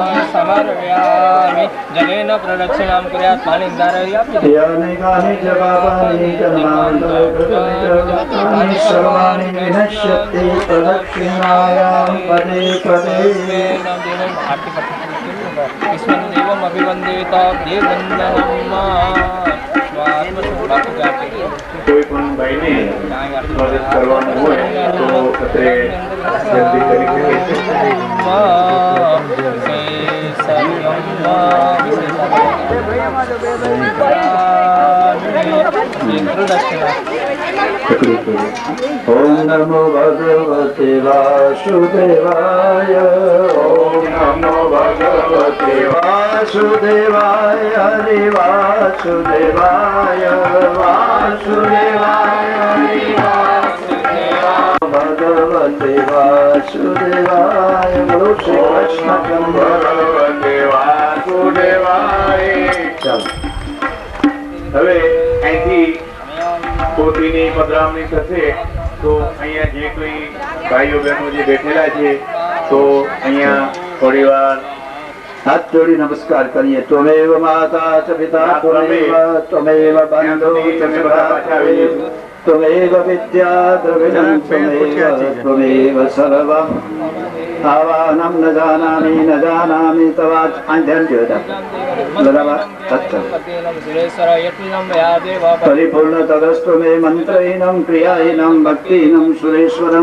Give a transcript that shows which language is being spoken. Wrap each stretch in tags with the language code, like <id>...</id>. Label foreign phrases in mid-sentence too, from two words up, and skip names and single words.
<sa>समर्पयामि जलेन प्रदक्षिणां कुर्यात् पाणिं धारयामि यानिकानि च पापानि जन्मान्तरकृतानि सर्वाणि विनश्यन्ति प्रदक्षिणायां पदे पदे देवम् अभिवन्दित</sa> <gu>કોઈ પણ ભાઈને મદદ કરવાનું હોય તો અત્રે જલ્દી કરી</gu> <sa>ओम नमो भगवते वासुदेवाय ओम नमो भगवते वासुदेवाय हरि वासुदेवाय वासुदेवाय हरि वासुदेवाय भगवते वासुदेवाय</sa> <hi>बोलो श्री कृष्ण</hi> <sa>ભગવતે વાસુદેવાય.</sa> <gu>ચાલો હવે અહીંથી પોતીની પધરામણી થશે તો અહીંયા જે કોઈ ભાઈઓ બહેનો જે બેઠેલા છે તો અહીંયા થોડી વાર હાથ જોડી નમસ્કાર કરીએ</gu> <sa>त्वमेव माता च पिता त्वमेव बंधु च त्वमेव विद्या द्रविणं त्वमेव सर्वम् आवाहनं न जानामि तवाच परिपूर्ण तदस्तु मे मंत्रहीनं क्रियाहीनं भक्तिहीनं सुरेश्वरं</sa>